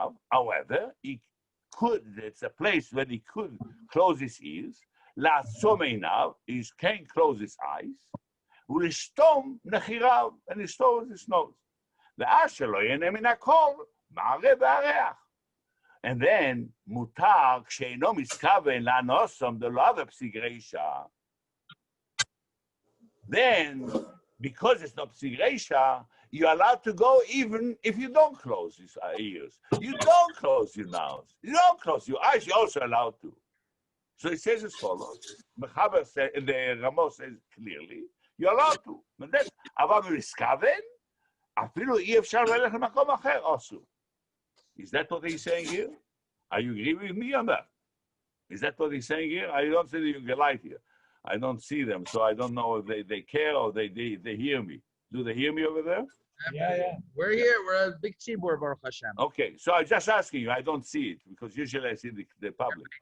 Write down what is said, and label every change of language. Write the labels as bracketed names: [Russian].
[English] However, it's a place where he could close his ears, he can close his eyes, [Hebrew] ולשתום נחיריו, [English] and לסתום his nose. [Hebrew] ואז שלא ייהנה מן הכל, מערה והריח. [English] And then, מותר, [Hebrew] כשאינו מסכוון לאנוסם דלא בפסיק רישא, [English] then, because it's not psig reisha, you're allowed to go even if you don't close your ears. You don't close your mouth. You don't close your eyes. You're also allowed to. So it says as follows. The Ramos says clearly, you're allowed to. But then, [Hebrew] אבל במסכוון, אפילו אי אפשר ללכת למקום אחר, אסור. [English] Is that what he's saying here? Are you agree with me on that? Is that what he's saying here? I don't see the light here. I don't see them, so I don't know if they care or they hear me. Do they hear me over there? Yeah. We're here. We're a big tzibur, Baruch Hashem. Okay, so I'm just asking you. I don't see it because usually I see the public.